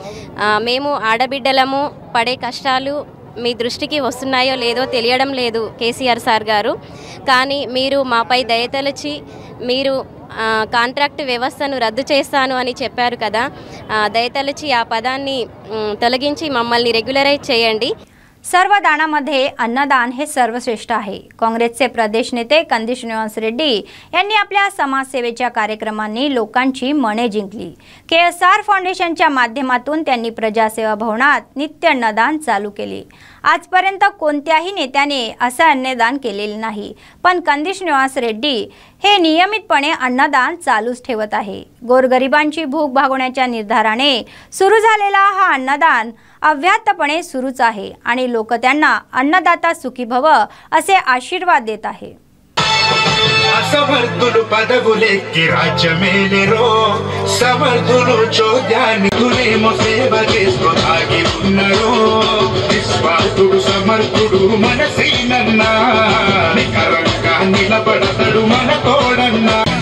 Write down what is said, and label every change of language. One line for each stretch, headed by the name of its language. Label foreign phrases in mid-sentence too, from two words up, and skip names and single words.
Telugu: మేము ఆడబిడ్డలము పడే కష్టాలు మీ దృష్టికి వస్తున్నాయో లేదో తెలియడం లేదు కేసీఆర్ సార్ గారు. కానీ మీరు మాపై దయతలచి మీరు కాంట్రాక్ట్ వ్యవస్థను రద్దు చేస్తాను అని చెప్పారు కదా, దయతలచి ఆ పదాన్ని తొలగించి మమ్మల్ని రెగ్యులరైజ్ చేయండి.
Marathi: सर्व दानामध्ये अन्नदान हे सर्वश्रेष्ठ आहे. काँग्रेसचे प्रदेश नेते कंदी श्रीनिवास रेड्डी यांनी आपल्या समाजसेवेच्या कार्यक्रमांनी लोकांची मने जिंकली. KSR फाउंडेशनच्या माध्यमातून त्यांनी प्रजासेवा भवनात नित्य अन्नदान चालू केले. आजपर्यंत कोणत्याही नेत्याने असं अन्नदान केलेले नाही, पण कंदी श्रीनिवास रेड्डी हे नियमितपणे अन्नदान चालूच ठेवत आहे. गोरगरिबांची भूक भागवण्याच्या निर्धाराने सुरू झालेला हा अन्नदान अव्याहतपणे सुरूच आहे आणि लोक त्यांना अन्नदाता सुखी भव असे आशीर्वाद देत आहे.
Telugu: సమర్థులు పదవులెక్కి రాజ్యమేలెరో సమర్థులు చోద్యాన్ని తులేమో సేవ చేస్తూ ఆగి ఉన్నరో నిస్వార్థుడు సమర్థుడు మనసేనన్నా నికరంగా నిలబడతాడు మన తోడన్నా.